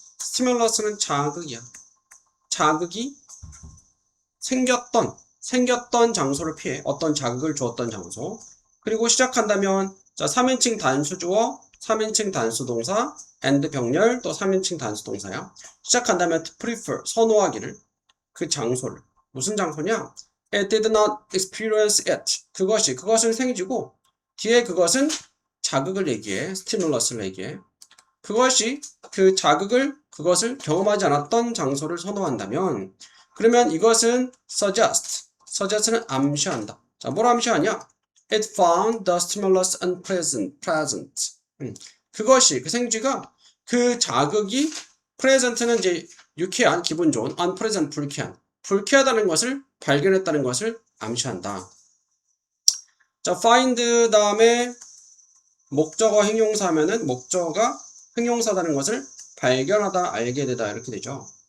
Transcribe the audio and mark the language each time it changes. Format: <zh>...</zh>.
<ko>stimulus는 자극이야. 자극이 생겼던 장소를 피해. 어떤 자극을 주었던 장소. 그리고 시작한다면 자 3인칭 단수주어 3인칭 단수동사 and 병렬 또 3인칭 단수동사야. 시작한다면</ko> <en>to prefer</en> <ko>선호하기를 그 장소를 무슨 장소냐?</ko> <en>It did not experience it.</en> <ko>그것은 생지고 뒤에 그것은 자극을 얘기해. 스티뮬러스를 얘기해. 그것이 그것을 경험하지 않았던 장소를 선호한다면 그러면 이것은 suggest는 암시한다. 자, 뭘 암시하냐?</ko> <en>It found the stimulus unpleasant.</en> <ko>그것이 그 생쥐가 그 자극이 present는 이제 유쾌한 기분 좋은 unpleasant 불쾌하다는 것을 발견했다는 것을 암시한다. 자, find 다음에 목적어 형용사 하면은 목적어가 형용사다는 것을 발견하다, 알게 되다 이렇게 되죠.</ko>